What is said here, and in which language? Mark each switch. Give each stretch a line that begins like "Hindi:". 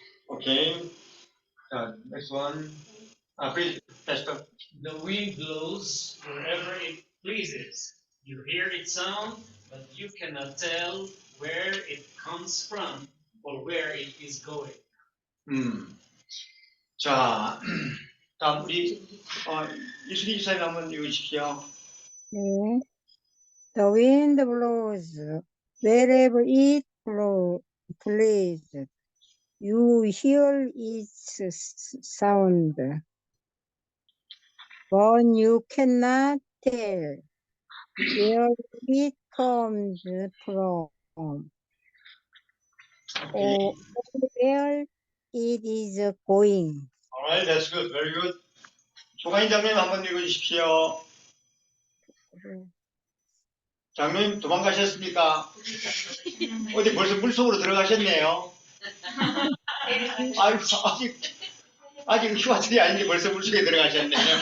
English: Okay. Next one. Please, Pastor. The wind blows wherever it pleases. You hear its sound, but you cannot tell where it comes from or where it is going.
Korean: 자, 다음 우리 이수리 지사님 한번 읽으십시오.
English: 네. The wind blows wherever it pleases. You hear its sound, but you cannot tell where it comes from or where it is going. Alright, that's good. Very good.
Korean: 조가인 장로님 한번 읽어주십시오. 장로님 도망가셨습니까? 어디 벌써 물속으로 들어가셨네요. 아유, 아직 휴가철이 아닌데 벌써 물속에 들어가셨네요.